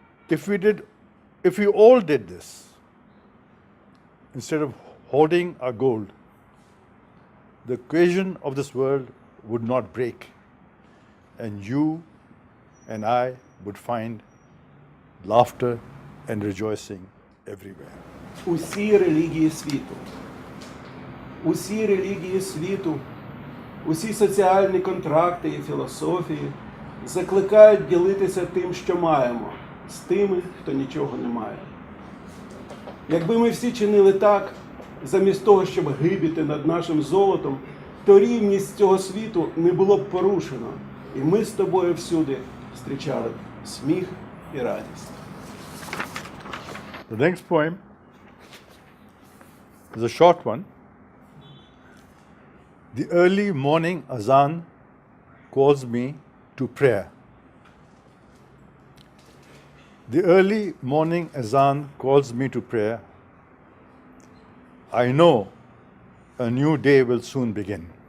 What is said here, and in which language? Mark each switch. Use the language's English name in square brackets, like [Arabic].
[English] If we all did this, instead of hoarding our gold, the equation of this world would not break, and you and I would find laughter and rejoicing everywhere. [Ukrainian] усі релігії світу. Усі релігії світу, усі соціальні контракти і філософії закликають ділитися тим, що маємо, з тими, хто нічого не має. Якби ми всі чинили так, замість того, щоб гибіти над нашим золотом, то рівність цього світу не було б порушено, і ми з тобою всюди зустрічали б сміх і радість. [English] The next poem is a short one. The early morning azan calls me to prayer. The early morning azan calls me to prayer. I know a new day will soon begin.